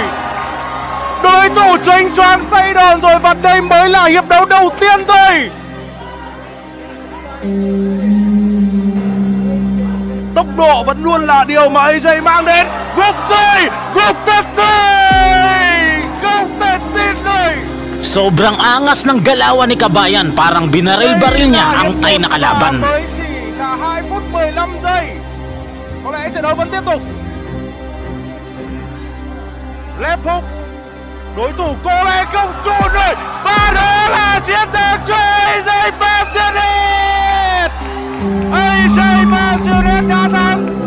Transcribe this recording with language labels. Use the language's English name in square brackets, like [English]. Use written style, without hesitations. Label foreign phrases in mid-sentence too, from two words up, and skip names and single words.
[Vietnamese] Đối thủ chênh choáng say đòn rồi. Và đây mới là hiệp đấu đầu tiên thôi. Tốc độ vẫn luôn là điều mà AJ mang đến. Gục rồi. Gục thật rồi. Không thể tin rồi. [Filipino] Sobrang angas ng galawan ni Kabayan, parang binaril-baril niya ang Thai na kalaban. [Vietnamese] Là 2 phút 15 giây. Có lẽ trận đấu vẫn tiếp tục. [English] Left hook. [Vietnamese] Đối thủ có lẽ không chùn rồi. Và đó là chiến thắng cho AJ Pasiones. AJ Pasiones đã thắng.